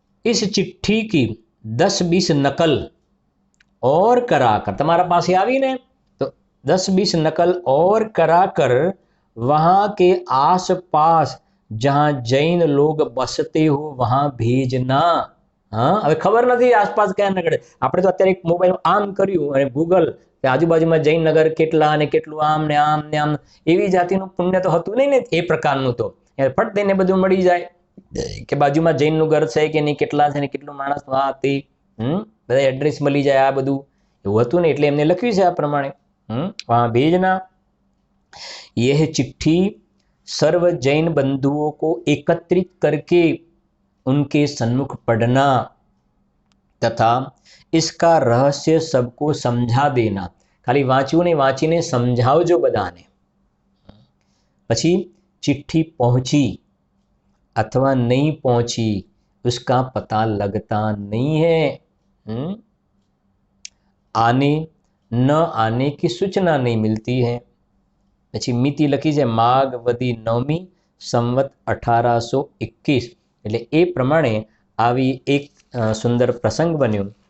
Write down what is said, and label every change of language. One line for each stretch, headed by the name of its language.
Hindi: इस चिट्ठी की 10-20 नकल और कराकर,
Gujarati: તમારા પાસે આવીને તો
Hindi: 10-20 नकल और कराकर वहां के आसपास जहां जैन लोग बसते हो वहां भेजना.
Gujarati: હા, હવે ખબર નથી આસપાસ કયા નગર. આપણે તો અત્યારે એક મોબાઈલ આમ કર્યું અને ગૂગલ આજુબાજુમાં જૈનનગર કેટલા અને કેટલું આમ ને આમ ને આમ, એવી જાતિનું પુણ્ય તો હતું નહીં ને એ પ્રકારનું. તો ફટ દઈને બધું મળી જાય કે બાજુમાં જૈનનું ઘર છે કે નહીં, કેટલા છે ને કેટલું માણસ હતી, બધા એડ્રેસ મળી જાય, આ બધું એવું હતું ને. એટલે એમને લખ્યું છે આ પ્રમાણે,
Hindi: वहां भेजना. यह चिट्ठी सर्व जैन बंधुओं को एकत्रित करके उनके सन्मुख पढ़ना तथा इसका रहस्य सबको समझा देना.
Gujarati: खाली वाँच्યું ને વાંચીને સમજાવજો બધાને.
Hindi: પછી चिट्ठी पहुंची अथवा नहीं पहुंची उसका पता लगता नहीं है. आने न आने की सूचना नहीं मिलती है.
Gujarati: પછી મિતિ લખી છે માઘવદી 9મી સંવત 1821. એટલે એ પ્રમાણે આવી એક સુંદર પ્રસંગ બન્યો.